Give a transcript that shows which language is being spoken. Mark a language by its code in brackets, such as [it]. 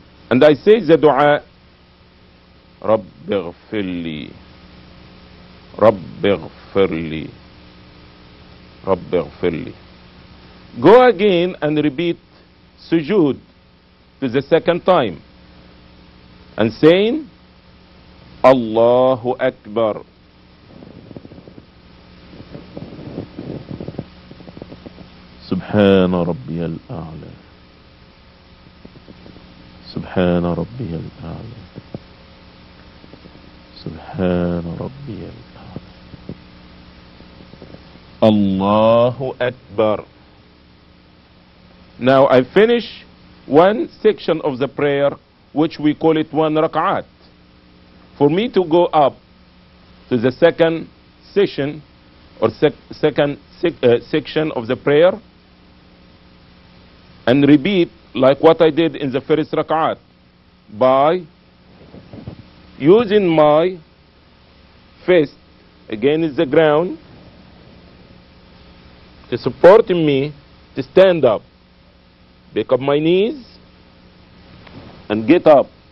[en] And I say the dua, [ar] Rabbi ghfirli, Rabbi ghfirli, Rabbi ghfirli. [en] Go again and repeat sujood to the second time and saying Allahu Akbar. [ar] سبحان ربي الأعلى سبحان ربي الأعلى سبحان ربي الأعلى الله أكبر. [en] Now I finish one section of the prayer, which we call it one rak'at. For me to go up to the second session or second section of the prayer and repeat like what I did in the first rak'at by using my fist against the ground to supporting me to stand up, pick up my knees and get up.